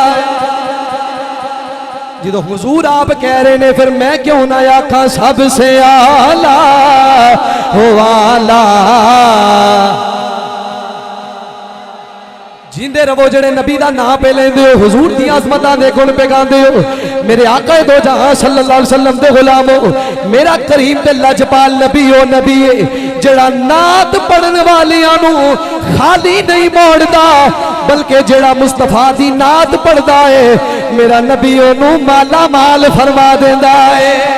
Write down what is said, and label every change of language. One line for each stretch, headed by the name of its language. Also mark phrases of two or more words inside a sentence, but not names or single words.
Punjabi: جو حضور آپ کہہ رہے نے فیر میں کیوں نہ آکھا سب سے اعلیٰ ہو اعلیٰ. جیندے رہو جیڑے نبی دا نام پے لیندے ہو، حضور دی عظمتاں دے گن پے گاندے ہو، میرے آقا دو جہاں
Arabic: صلى الله عليه وسلم
Punjabi: دے غلامو، میرا کریم تے لجپال نبی او نبی ہے جیڑا نعت پڑھن والیاں نوں خالی نہیں موڑدا، بلکہ جیڑا مصطفیٰ دی نعت پڑھدا ہے میرا نبی اونوں مالا مال فرما دیندا ہے.